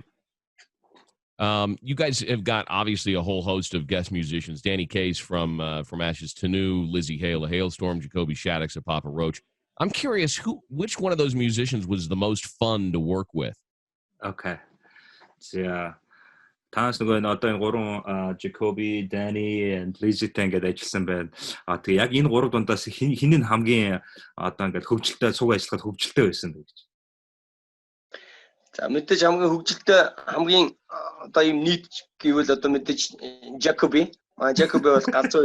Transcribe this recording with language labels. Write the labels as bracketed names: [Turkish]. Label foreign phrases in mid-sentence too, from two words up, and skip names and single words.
[English] You guys have got obviously a whole host of guest musicians. Danny Case from Ashes to New, Lzzy, Hale, a Hailstorm, Jacoby, Shaddix, a Papa Roach. I'm curious, which one of those musicians was the most fun to work with? Okay. So, [Mongolian] Taas нөгөө одоо энэ гурван Jacoby, Danny and Lzzy-тэй ингээд ажилласан байна. Тэгээ яг энэ гурав дундаас хин нь хамгийн одоо ингээд хөгжилтэй цуг ажиллахад хөгжилтэй байсан гэж. За мэдээж хамгийн одоо юм нийт гэвэл одоо мэдээж Jacoby бол галзуу.